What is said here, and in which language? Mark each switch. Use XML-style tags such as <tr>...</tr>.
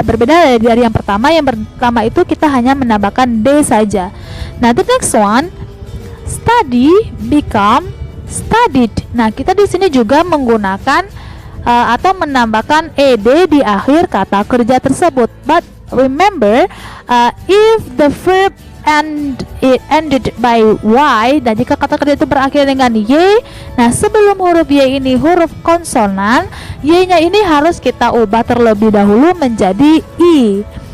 <id>Berbeda dari yang pertama. Yang pertama itu kita hanya menambahkan d saja.</id> <en>Nah, the next one, study become studied.</en> <id>Nah, kita di sini juga menggunakan atau menambahkan ed di akhir kata kerja tersebut.</id> <en>But remember, if the verb ended by y,</en> <id>dan jika kata kerja itu berakhir dengan y, nah sebelum huruf y ini huruf konsonan, y-nya ini harus kita ubah terlebih dahulu menjadi i.</id>